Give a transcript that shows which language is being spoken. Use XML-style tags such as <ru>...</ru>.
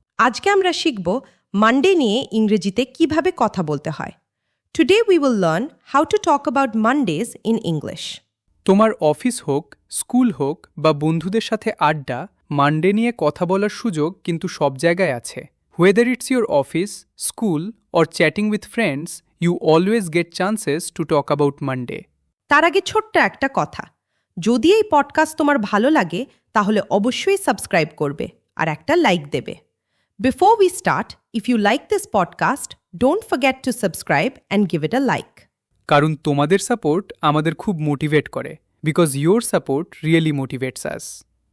<bn>আজকে আমরা শিখব মানডে নিয়ে ইংরেজিতে কিভাবে কথা বলতে হয়।</bn> <en>Today we will learn how to talk about Mondays in English.</en> <bn>তোমার অফিস হোক, স্কুল হোক বা বন্ধুদের সাথে আড্ডা, মানডে নিয়ে কথা বলার সুযোগ কিন্তু সব জায়গায় আছে।</bn> <en>Whether it's your office, school or chatting with friends, you always get chances to talk about Monday.</en> <bn>তার আগে ছোট্ট একটা কথা, যদি এই পডকাস্ট তোমার ভালো লাগে তাহলে অবশ্যই সাবস্ক্রাইব করবে আর একটা লাইক দেবে।</bn> <en>Before we start, if you like this podcast, don't forget to subscribe and give it a like.</en> <bn>কারণ তোমাদের সাপোর্ট আমাদের খুব মোটিভেট করে,</bn> <en>Because your support really motivates us.</en>